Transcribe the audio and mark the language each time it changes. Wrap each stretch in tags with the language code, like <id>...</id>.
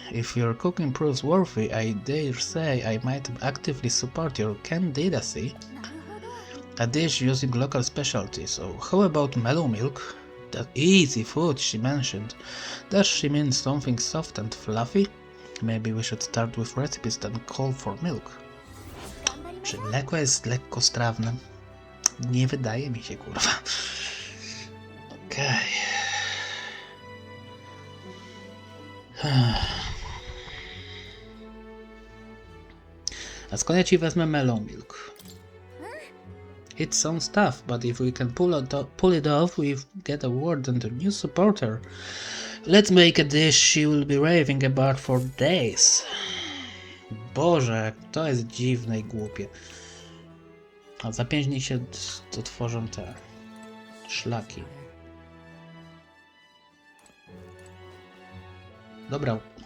<en>If your cooking proves worthy, I dare say I might actively support your candidacy. A dish using local specialty, so how about mellow milk? That easy food she mentioned. Does she mean something soft and fluffy? Maybe we should start with recipes that call for milk.</en> <pl>Czy mleko jest lekko strawne? Nie wydaje mi się, kurwa. Okej. A skąd ja ci wezmę mellow milk?</pl> <en>It's some stuff, but if we can pull it off, we get a word and a new supporter. Let's make a dish she will be raving about for days.</en> <pl>Boże, to jest dziwne i głupie. A za 5 dni się tworzą te szlaki. Dobra.</pl>